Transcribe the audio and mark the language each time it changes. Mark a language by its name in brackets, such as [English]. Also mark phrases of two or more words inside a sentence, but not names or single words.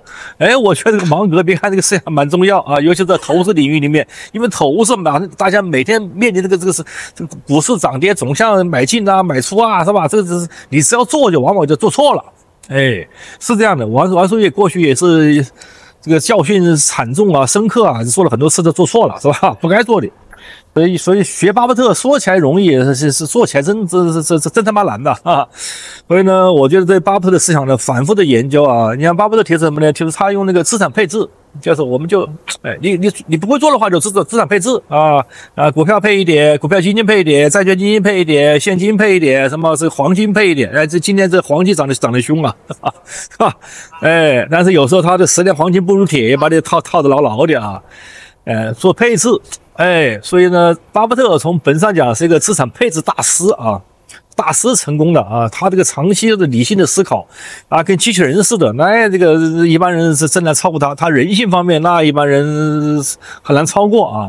[Chinese] 我覺得這個芒格，別看這個思想蠻重要啊，尤其在投資領域裡面，因為投資嘛，大家每天面臨這個股市漲跌，總像買進啊、買出啊，是吧？這個是你只要做，就往往就做錯了。是這樣的，玩書也過去也是這個教訓慘重啊、深刻啊，做了很多次都做錯了，是吧？不該做的。所以學巴菲特說起來容易，是做起來真他媽難的啊！所以呢，我覺得對巴菲特的思想的反复的研究啊，你看巴菲特提什麼呢？就是他用那個資產配置，就是我们就你不会做的話，就資產配置啊，股票配一點，股票基金配一點，債券基金配一點，現金配一點，什麼是黃金配一點？哎，這今天這黃金漲得凶啊，是吧？哎，但是有時候他的10年黃金不如鐵，把你套得牢牢的啊。做配置，所以呢，巴菲特從本上講是一個資產配置大師啊，大師成功的啊，他這個長期的理性的思考啊，跟機器人似的，那這個一般人是真難超過他，他人性方面那一般人很難超過啊。